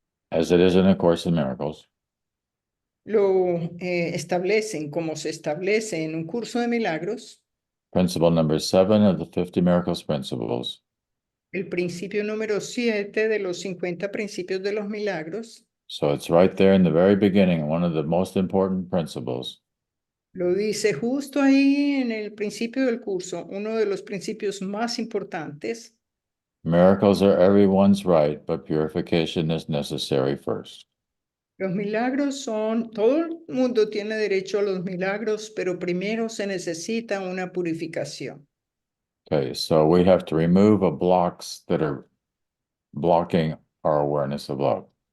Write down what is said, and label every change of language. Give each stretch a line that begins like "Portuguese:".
English: as it is in A Course in Miracles,
Spanish: lo establecen como se establece en un curso de milagros.
English: principle number 7 of the 50 Miracles Principles,
Spanish: El principio número 7 de los 50 principios de los milagros.
English: so it's right there in the very beginning, one of the most important principles.
Spanish: Lo dice justo ahí en el principio del curso, uno de los principios más importantes.
English: Miracles are everyone's right, but purification is necessary first.
Spanish: Los milagros todo el mundo tiene derecho a los milagros, pero primero se necesita una purificación.
English: Okay, so we have to remove the blocks that are blocking our awareness of love.